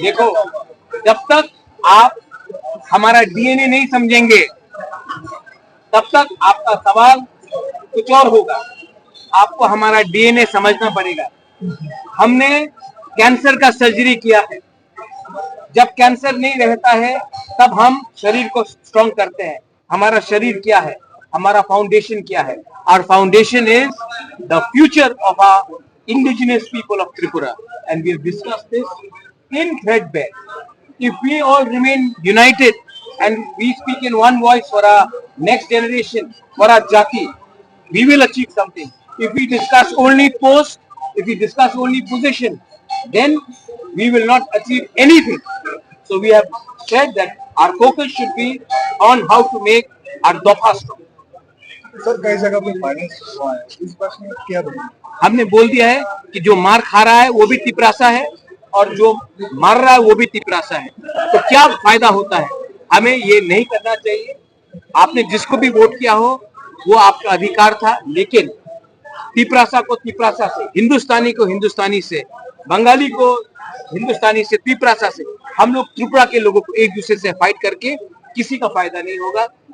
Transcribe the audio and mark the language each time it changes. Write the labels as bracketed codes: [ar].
[hi] देखो, जब तक आप हमारा डीएनए नहीं समझेंगे तब तक आपका सवाल कुछ और होगा। आपको हमारा डीएनए समझना पड़ेगा। हमने कैंसर का सर्जरी किया है। जब कैंसर नहीं रहता है तब हम शरीर को स्ट्रॉन्ग करते हैं। हमारा शरीर क्या है, हमारा फाउंडेशन क्या है? [en] Our foundation is the future of our indigenous people of Tripura, and we have discussed this in threadbare. If we all remain united and we speak in one voice for our next generation, for our jati, we will achieve something. If we discuss only post, if we discuss only position, then we will not achieve anything. So we have said that our focus should be on how to make our Dofa strong. [hi] Sir, कई जगह पे finance हुआ है, इस बात में क्या बोलेंगे? हमने बोल दिया है कि जो मार खा रहा है वो भी तिपरासा है और जो मार रहा है वो भी तिपरासा है। तो क्या फायदा होता है? हमें ये नहीं करना चाहिए। आपने जिसको भी वोट किया हो वो आपका अधिकार था, लेकिन तिपरासा को तिपरासा से, हिंदुस्तानी को हिंदुस्तानी से, बंगाली को हिंदुस्तानी से, तिपरासा से, हम लोग त्रिपुरा के लोगों को एक दूसरे से फाइट करके किसी का फायदा नहीं होगा।